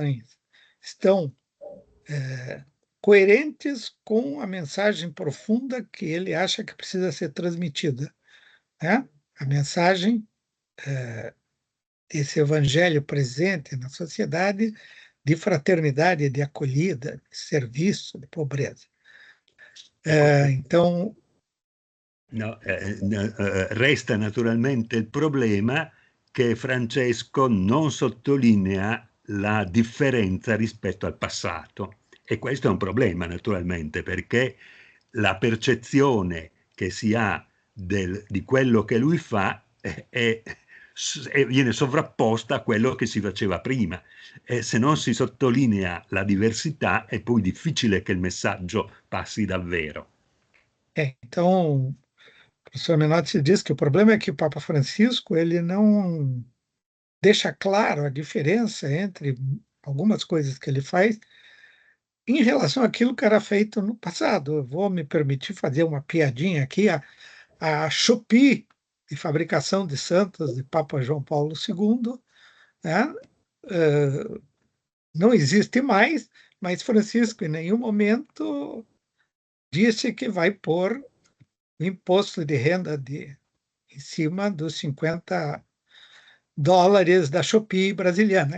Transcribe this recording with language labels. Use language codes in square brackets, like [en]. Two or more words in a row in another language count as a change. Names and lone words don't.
[pt] Se essas devoções estão coerentes com a mensagem profunda que ele acha que precisa ser transmitida, né? A mensagem desse evangelho presente na sociedade de fraternidade, de acolhida, de serviço, de pobreza. Então, [it] no, resta naturalmente il problema che Francesco non sottolinea la differenza rispetto al passato. E questo è un problema naturalmente, perché la percezione che si ha di quello che lui fa viene sovrapposta a quello che si faceva prima. E se non si sottolinea la diversità è poi difficile che il messaggio passi davvero. [pt] Então, o professor Menotti diz que o problema é que o Papa Francisco ele não deixa claro a diferença entre algumas coisas que ele faz em relação àquilo que era feito no passado. Eu vou me permitir fazer uma piadinha aqui. A Shopee, de fabricação de santos de Papa João Paulo II, né, não existe mais, mas Francisco em nenhum momento disse que vai pôr o imposto de renda em cima dos $50 da Shopee brasileira.